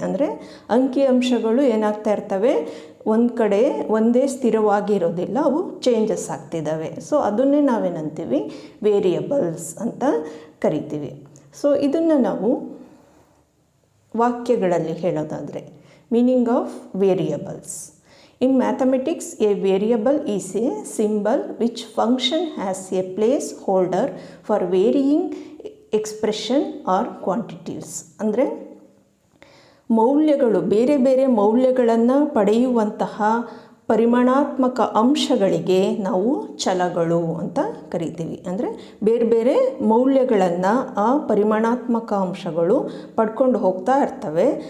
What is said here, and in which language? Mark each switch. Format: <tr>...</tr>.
<kn>ಅಂದರೆ ಅಂಕಿಅಂಶಗಳು ಏನಾಗ್ತಾ ಇರ್ತವೆ, ಒಂದು ಕಡೆ ಒಂದೇ ಸ್ಥಿರವಾಗಿರೋದಿಲ್ಲ, ಅವು ಚೇಂಜಸ್ ಆಗ್ತಿದ್ದಾವೆ. ಸೊ ಅದನ್ನೇ ನಾವೇನಂತೀವಿ ವೇರಿಯಬಲ್ಸ್ ಅಂತ ಕರಿತೀವಿ. ಸೊ ಇದನ್ನು ನಾವು ವಾಕ್ಯಗಳಲ್ಲಿ ಹೇಳೋದಾದರೆ meaning of variables.</kn> <en>In mathematics, a variable is a symbol which function as a placeholder for varying expression or quantities.</en> <kn>ಅಂದರೆ ಮೌಲ್ಯಗಳು, ಬೇರೆ ಬೇರೆ ಮೌಲ್ಯಗಳನ್ನು ಪಡೆಯುವಂತಹ ಪರಿಮಾಣಾತ್ಮಕ ಅಂಶಗಳಿಗೆ ನಾವು ಛಲಗಳು ಅಂತ ಕರಿತೀವಿ. ಅಂದರೆ ಬೇರೆ ಬೇರೆ ಮೌಲ್ಯಗಳನ್ನು ಆ ಪರಿಮಾಣಾತ್ಮಕ ಅಂಶಗಳು ಪಡ್ಕೊಂಡು ಹೋಗ್ತಾ ಇರ್ತವೆ.</kn>